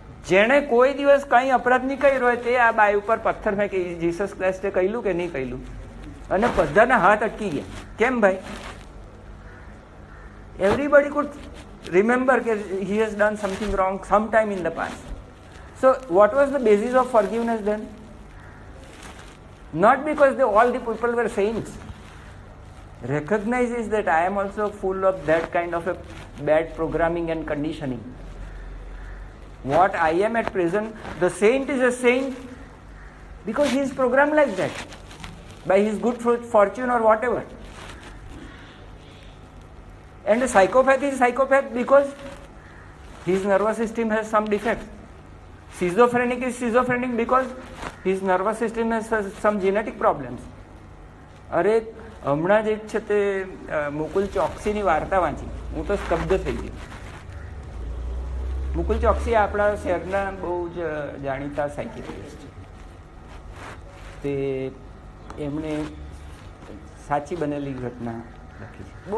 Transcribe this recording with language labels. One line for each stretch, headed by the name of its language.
Gujarati: જેણે કોઈ દિવસ કંઈ અપરાધ નહીં કર્યો હોય તે આ બાઈ ઉપર પથ્થર ફેંકી, જીસસ ક્રાઇસ્ટે કહેલું કે નહીં કહેલું, અને બધાના હાથ અટકી ગયા. કેમ ભાઈ?
English: Everybody could remember કે he has done something wrong some time in the past. So what was the basis of forgiveness then? Not because all the people were saints. Recognizes that I am also full of that kind of a bad programming and conditioning. What I am at present, the saint is a saint because he is programmed like that by his good fortune or whatever. And a psychopath is psychopath because his nervous system has some defects. Schizophrenic is schizophrenic because his nervous system has some genetic problems.
Gujarati: અરે હમણાં જ એક છે તે મુકુલ ચોકસીની વાર્તા વાંચી, હું તો સ્તબ્ધ થઈ ગયો. મુકુલ ચોકસી આપણા શહેરના બહુ જ જાણીતા સાયકિયાટ્રિસ્ટ છે. તે એમણે સાચી બનેલી ઘટના લખી છે.